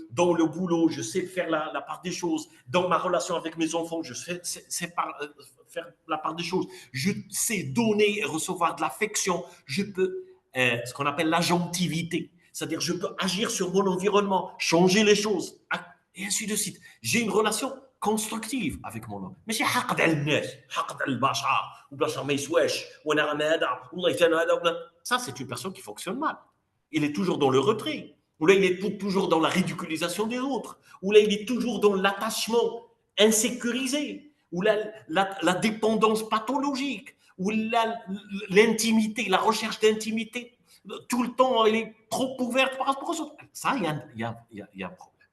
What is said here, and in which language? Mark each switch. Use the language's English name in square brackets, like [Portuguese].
[French] Dans le boulot, je sais faire la part des choses. Dans ma relation avec mes enfants, je sais faire la part des choses. Je sais donner et recevoir de l'affection. Je peux, ce qu'on appelle l'agentivité. C'est-à-dire, je peux agir sur mon environnement, changer les choses, et ainsi de suite. J'ai une relation constructive avec mon homme. [Arabic] ماشي حقد على الناس حقد على البشر والبشر ما يسواش وانا راه هذا والله انا هذا [French] ça c'est une personne qui fonctionne mal. Il est toujours dans le retrait, ou là il est toujours dans la ridiculisation des autres, ou là il est toujours dans l'attachement insécurisé, ou là la dépendance pathologique, ou là l'intimité, la recherche d'intimité tout le temps, elle est trop ouverte par rapport aux autres. Ça, il y a un problème.